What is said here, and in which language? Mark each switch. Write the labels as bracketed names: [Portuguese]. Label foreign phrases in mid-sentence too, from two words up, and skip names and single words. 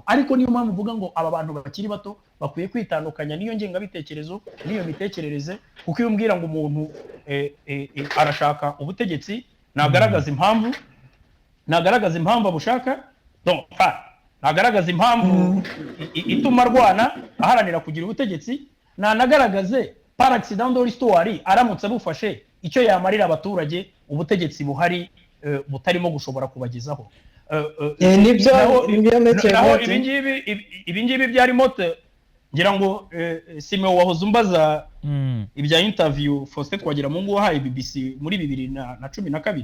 [Kinyarwanda] Ariko niyo mpamvu uvuga ngo aba bantu bakiri bato bakwiye kwitandukanya n'iyo ngengabitekerezo n'iyo mitekerereze, kuko iyo umbwira ngo umuntu arashaka ubutegetsi nagaragaza impamvu abushaka, donc nagaragaza impamvu ituma arwana aharanira kugira ubutegetsi, nagaragaze [French] par accident de l'histoire [Kinyarwanda] aramutse abufashe icyo yamarira abaturage ubutegetsi buhari butarimo gushobora kubagezaho. Ibingibi byari mote ngira ngo Simeo wahoze umbaza ibya interview Faustin Twagiramungu wahaye BBC muri 2012.